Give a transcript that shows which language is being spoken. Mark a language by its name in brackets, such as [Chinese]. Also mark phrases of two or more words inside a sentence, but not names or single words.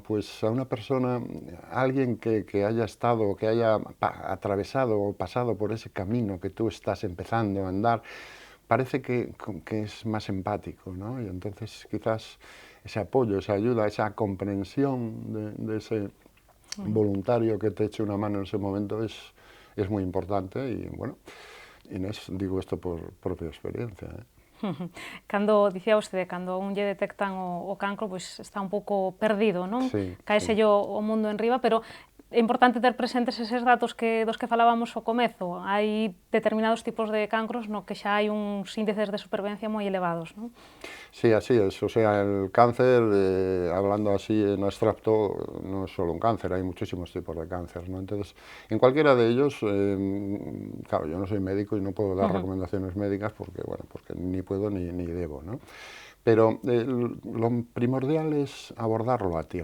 [Spanish] Pues a una persona, a alguien que haya estado, que haya atravesado o pasado por ese camino que tú estás empezando a andar, parece que es más empático, ¿no? Y entonces quizás ese apoyo, esa ayuda, esa comprensión de ese voluntario que te eche una mano en ese momento es muy importante y, bueno, Inés, digo esto por propia experiencia, ¿eh? [Galician] Cando, dicía vostede, cando un lle detectan o cancro, pois está un pouco perdido, non? [Spanish] Sí, [Galician] Caéselle o mundo en riba, pero é importante ter presentes eses datos dos que falábamos ao comezo. Hai determinados tipos de cancros no que xa hai uns índices de supervivencia moi elevados, non? [Spanish] Sí, así es. O sea, el cáncer, hablando así en abstracto, no es solo un cáncer, hay muchísimos tipos de cáncer, ¿no? Entonces, en cualquiera de ellos, claro, yo no soy médico y no puedo dar recomendaciones médicas porque, bueno, porque ni puedo ni debo, ¿no? Pero lo primordial es abordarlo a tiempo.